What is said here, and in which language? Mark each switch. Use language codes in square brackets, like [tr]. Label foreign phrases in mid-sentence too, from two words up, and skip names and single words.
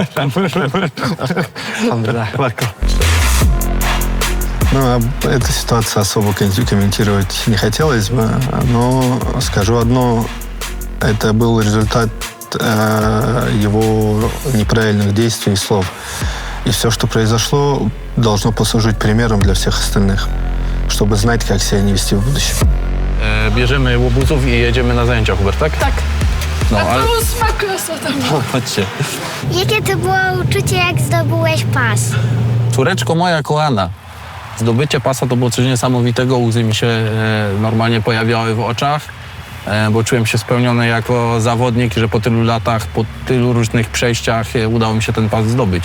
[ru] Ну, эту ситуацию особо комментировать не хотелось бы, но скажу одно. Это был результат его неправильных действий и слов. И все, что произошло, должно послужить примером для всех остальных, чтобы знать, как себя не вести в будущем. [pl] Bierzemy łobuzów i jedziemy na zajęcia, Hubert, tak? Tak. No, A ale... to smaklosa tam. Chodźcie. Jakie to było uczucie, jak zdobyłeś pas? Córeczko moja kochana, zdobycie pasa to było coś niesamowitego. Łzy mi się normalnie pojawiały w oczach, bo czułem się spełniony jako zawodnik, że po tylu latach, po tylu różnych przejściach udało mi się ten pas zdobyć.